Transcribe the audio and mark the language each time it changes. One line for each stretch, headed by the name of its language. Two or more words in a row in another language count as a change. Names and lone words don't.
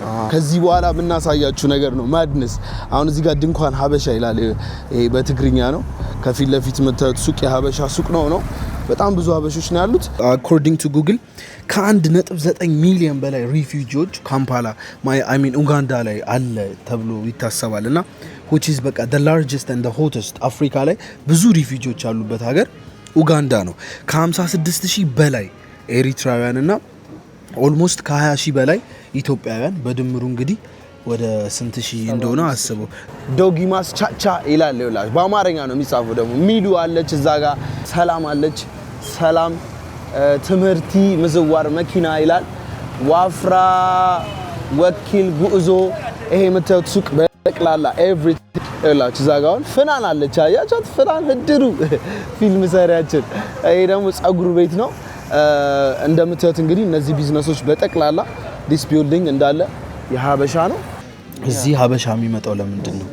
Amharic: ከዚህ በኋላ የምናሳያችሁ ነገር ነው ማድነስ። አሁን እዚህ ጋር ድንኳን ሀበሻ ይላል። ይሄ በትግርኛ ነው። ከፊት ለፊት የምታዩት ሱቅ የሀበሻ ሱቅ ነው። በጣም ብዙ ሀበሾች ነው ያሉት።
English: according to
Amharic: ጉግል ከ1.9 ሚሊዮን በላይ ሪፊውጂዎች ካምፓላ ኡጋንዳ ላይ አለ ተብሎ ይታሰባል። እና
English: which is
Amharic: በቃ
English: the largest and the hottest
Amharic: አፍሪካ ላይ ብዙ ሪፊውጂዎች ያሉበት ሀገር ኡጋንዳ ነው። ከ56,000 በላይ ኤሪትራውያን እና ኦልሞስት ከ20,000 በላይ ኢትዮጵያውያን በድምሩ እንግዲህ ወደ ስንት ሺህ እንደሆነ አስበው። ዶጊማስ ቻቻ ይላል። ይላል በአማርኛ ነው የሚጻፈው። ደግሞ ሚሉ አለች እዛ ጋር፣ ሰላም አለች። ሰላም
Tigrinya: ትምህርቲ ምዝዋር መኪና
Amharic: ይላል። ዋፍራ ወኪል ጉዞ። ይሄ የምታዩት ሱቅ በጠቅላላ ኤቭሪቲንግ ይላችሁ። እዛ ጋር ፍናን አለች። አያቻት ፍናን ህድሩ ፊልም ሰሪያችን። ይሄ ደግሞ ጸጉር ቤት ነው። እንደምታዩት እንግዲህ እነዚህ ቢዝነሶች በጠቅላላ
English: this building
Amharic: እንዳለ የሀበሻ ነው። እዚህ ሀበሻ የሚመጣው ለምንድን ነው?